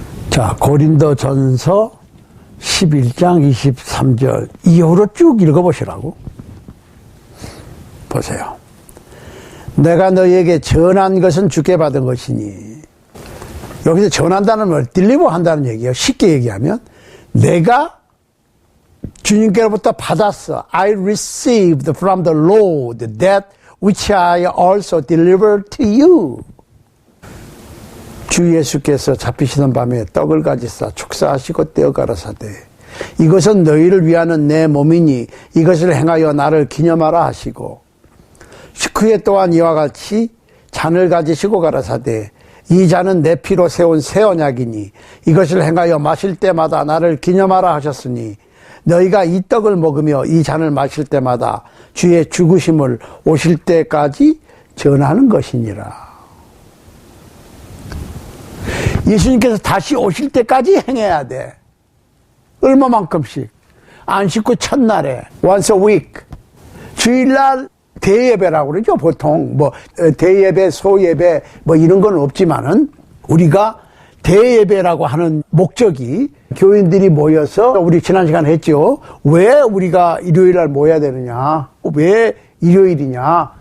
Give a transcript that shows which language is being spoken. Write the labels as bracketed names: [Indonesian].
[Korean] 자, 고린도전서 11장 23절 이후로 쭉 읽어보시라고. 보세요. 내가 너희에게 전한 것은 주께 받은 것이니. 여기서 전한다는 말, 딜리버 한다는 얘기예요. 쉽게 얘기하면 내가 주님께로부터 받았어. [English] I received from the Lord that which I also delivered to you. [Korean] 주 예수께서 잡히시던 밤에 떡을 가지사 축사하시고 떼어 가라사대 이것은 너희를 위하는 내 몸이니 이것을 행하여 나를 기념하라 하시고 그에 또한 이와 같이 잔을 가지시고 가라사대 이 잔은 내 피로 세운 새 언약이니 이것을 행하여 마실 때마다 나를 기념하라 하셨으니 너희가 이 떡을 먹으며 이 잔을 마실 때마다 주의 죽으심을 오실 때까지 전하는 것이니라. 예수님께서 다시 오실 때까지 행해야 돼. 얼마만큼씩? 안식구 첫날에 [English] once a week. [Korean] 주일날 대예배라고 그러죠. 보통 뭐 대예배, 소예배 뭐 이런 건 없지만은 우리가 대예배라고 하는 목적이 교인들이 모여서 우리 지난 시간에 했죠. 왜 우리가 일요일날 모여야 되느냐? 왜 일요일이냐?